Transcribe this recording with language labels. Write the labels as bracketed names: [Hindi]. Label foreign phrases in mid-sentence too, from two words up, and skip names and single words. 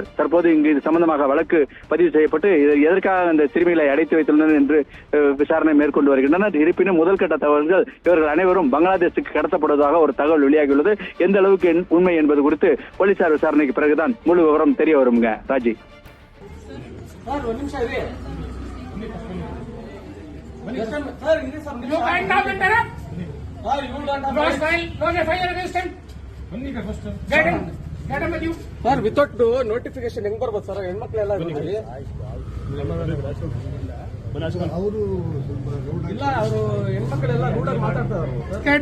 [Tamil] தற்போது இங்கு இது சம்பந்தமாக வழக்கு பதிவு செய்யப்பட்டு எதற்காக அந்த சிறுமிகளை அடைத்து வைத்துள்ளனர் என்று விசாரணை மேற்கொண்டு வருகின்றனர். இருப்பினும் முதல்கட்ட தகவல்கள் இவர்கள் அனைவரும் பங்களாதேஷுக்கு கடத்தப்படுவதாக ஒரு தகவல் வெளியாகியுள்ளது. எந்த அளவுக்கு உண்மை என்பது குறித்து போலீசார் விசாரணைக்கு பிறகுதான் முழு விவரம் தெரிய வருங்க. ராஜி [Kannada] ಸರ್ [English] without notification [Kannada] ಹೆಂಗ್ ಬರ್ಬೋದು ಸರ್? ಹೆಣ್ಮಕ್ಳೆಲ್ಲ ಇಲ್ಲ, ಅವರು ಹೆಣ್ಮಕ್ಳೆಲ್ಲ ರೂಡಲ್ಲಿ ಮಾತಾಡ್ತಾರೆ.